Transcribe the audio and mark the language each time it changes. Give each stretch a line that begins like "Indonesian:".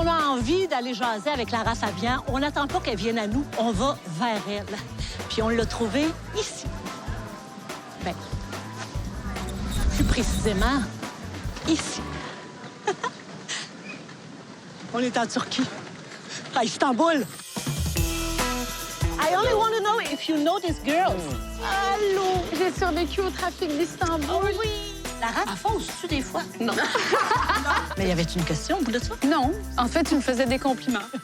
French: envie d'aller jaser avec Lara Fabian, on n'attend pas qu'elle vienne à nous, on va vers elle. Puis on l'a trouvée ici. Bien, plus précisément, ici. On est en Turquie, à Istanbul.
English: I only want to know if you know this girl.
French: Allô? J'ai survécu au trafic d'Istanbul. Oh oui! Lara, à fond, tu des fois? Non. Mais y avait-tu une question au bout de ça? Non. En fait, tu me faisais des compliments.